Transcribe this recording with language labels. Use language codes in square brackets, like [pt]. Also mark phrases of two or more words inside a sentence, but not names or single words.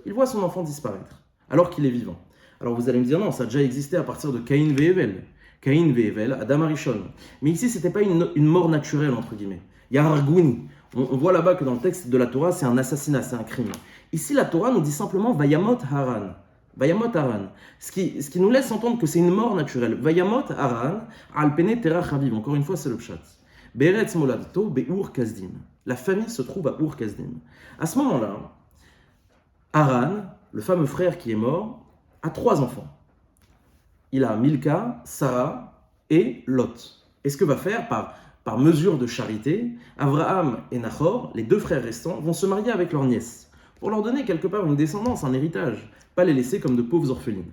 [fr] Il voit son enfant disparaître, alors qu'il est vivant. Alors vous allez me dire, non, ça a déjà existé à partir de Caïn Ve'Evel. Caïn Ve'Evel, Adam Arishon. Mais ici, ce n'était pas une mort naturelle, entre guillemets. Il y a Hargouni. On voit là-bas que dans le texte de la Torah, c'est un assassinat, c'est un crime. Ici, la Torah nous dit simplement [he] וימת הרן. וימת הרן. [fr] Ce qui nous laisse entendre que c'est une mort naturelle. [he] וימת הרן, על פני תרח אביו. [fr] Encore une fois, c'est le pshat. [he] בארץ מולדתו באור כשדים. [fr] La famille se trouve à Ur Kasdim. À ce moment-là, Haran, le fameux frère qui est mort, a 3 enfants. Il a Milka, Sarah et Lot. Et ce que va faire, par mesure de charité, Abraham et Nachor, les 2 frères restants, vont se marier avec leur nièce, pour leur donner quelque part une descendance, un héritage, pas les laisser comme de pauvres orphelines.